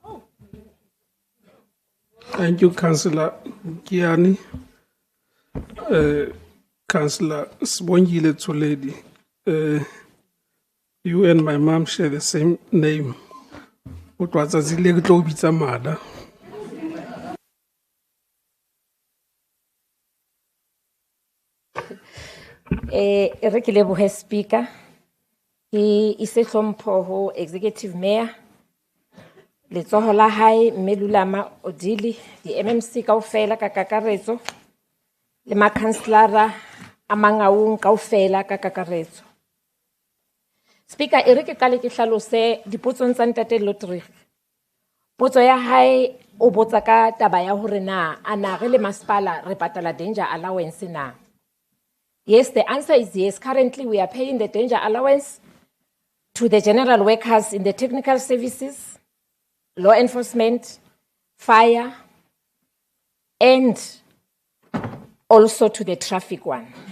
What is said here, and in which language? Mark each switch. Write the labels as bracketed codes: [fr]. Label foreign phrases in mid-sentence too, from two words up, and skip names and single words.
[en] Thank you, Councillor Nkiani. Councillor Sibongile Tsoledi, you and my mom share the same name. What was a little bit of mother? [st] Re ke lebohe Speaker, ke ise hlompho ho [en] Executive Mayor, [st] letsoho la hae mme Lulama Odili, di MMC kaofela ka kakaretso, le makhanselara a Mangaung kaofela ka kakaretso. Speaker, e re ke qale ke hlalose dipotsong tsa Ntate Lottery. Potso ya hae o botsa ka taba ya hore na ana re le masepala re patala [en] danger allowance [st] na. [en] Yes, the answer is yes. Currently, we are paying the danger allowance to the general workers in the technical services, law enforcement, fire, and also to the traffic one.